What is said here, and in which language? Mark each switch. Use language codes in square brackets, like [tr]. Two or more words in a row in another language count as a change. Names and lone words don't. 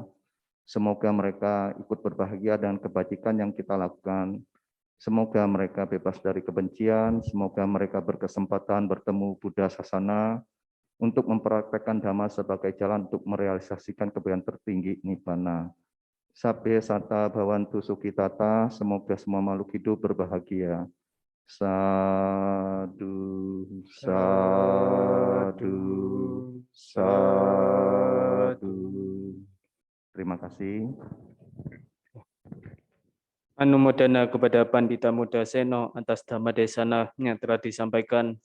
[id] Semoga mereka ikut berbahagia dengan kebajikan yang kita lakukan. Semoga mereka bebas dari kebencian, semoga mereka berkesempatan bertemu [pi] Buddha Sasana [id] untuk mempraktekkan Dhamma sebagai jalan untuk merealisasikan kebaikan tertinggi Nibbana. [pi] Sabbe sata bhavantu sukhitata, [id] semoga semua makhluk hidup berbahagia. [pi] Sadu, sadu, sadu. [id] Terima kasih. Anumodana kepada Pandita Muda Seno atas [pi] Dhamma Desana [id] yang telah disampaikan.